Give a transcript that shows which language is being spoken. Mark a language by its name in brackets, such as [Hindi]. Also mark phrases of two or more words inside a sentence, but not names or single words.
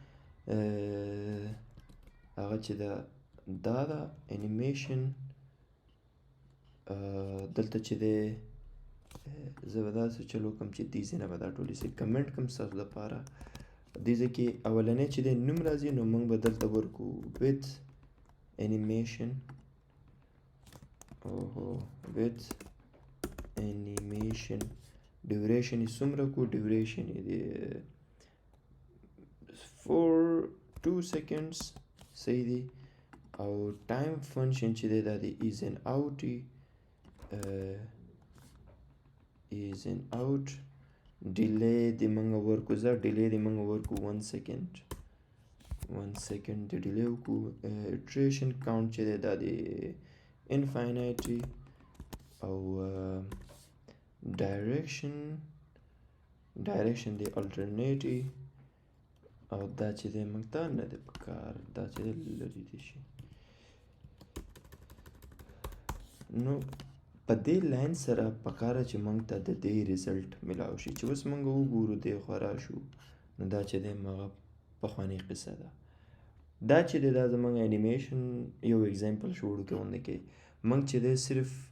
[Pashto] هغه چې دا ده انیمیشن دلته چې دی زه به داسې چل وکړم چې دې ځای نه به دا ټول ایسې کمنټ کړم ستاسو دپاره دې ځای کې اولنی چې دی نوم راځي نو موږ به دلته ورکړو [English] with animation with animation duration [Pashto] یې څومره کو duration یې دی 2 seconds صحیح دی او [English] time function [Pashto] چې دی دا دی [English] is and out is and out delay [Pashto] دی موږ ورکو delay دی موږ ورکو 1 second د ډیلی وکړو [English] iteration count [Pashto] چې دی دا دی infinity او direction دی alternate او دا چې دی موږ ته نه دی پکار دا چې دی لرې دی شي نو په دې لاین سره پکاره چې موږ ته د دې ریزلټ میلاو شي چې اوس موږ وګورو دې خوا راشو نو دا چې دی هغه پخوانۍ قصه ده دا چې دی دا زموږ انیمیشن یو اگزامپل شو وړوکی غوندې کې موږ چې دی صرف